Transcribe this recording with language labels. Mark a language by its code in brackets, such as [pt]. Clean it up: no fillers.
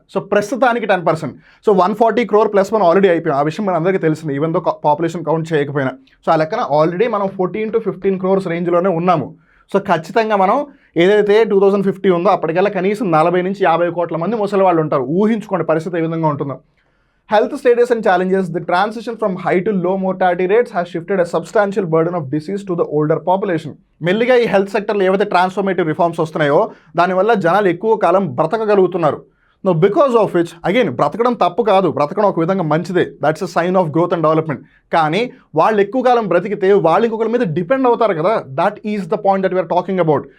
[te] So ప్రస్తుతానికి 10%. So 140 crore plus మనం already అయిపోయాం. ఆ విషయం మన అందరికీ తెలిసింది, ఈవెన్ దో పాపులేషన్ కౌంట్ చేయకపోయినా. సో ఆ లెక్కన ఆల్రెడీ మనం 14 to 15 crores రేంజ్లోనే ఉన్నాము. సో ఖచ్చితంగా మనం ఏదైతే 2050 ఉందో అప్పటికల్లా కనీసం 40 నుంచి 50 కోట్ల మంది ముసలి వాళ్ళు ఉంటారు. ఊహించుకోండి పరిస్థితి ఏ విధంగా ఉంటుందో. [en] Health status and challenges. The transition from high to low mortality rates has shifted a substantial burden of disease to the older population. [te] మెల్లిగా ఈ హెల్త్ సెక్టర్లో ఏవైతే ట్రాన్స్ఫర్మేటివ్ రిఫార్మ్స్ వస్తున్నాయో దానివల్ల జనాలు ఎక్కువ కాలం బ్రతకగలుగుతున్నారు. [en] no because of which again [te] బ్రతకడం తప్పు కాదు, బ్రతకడం ఒక విధంగా మంచిదే, [en] That's a sign of growth and development. [te] కానీ వాళ్ళు ఎక్కువ కాలం బ్రతికితే వాళ్ళు ఇంకొకరి మీద డిపెండ్ అవుతారు కదా, [en] That is the point that we are talking about.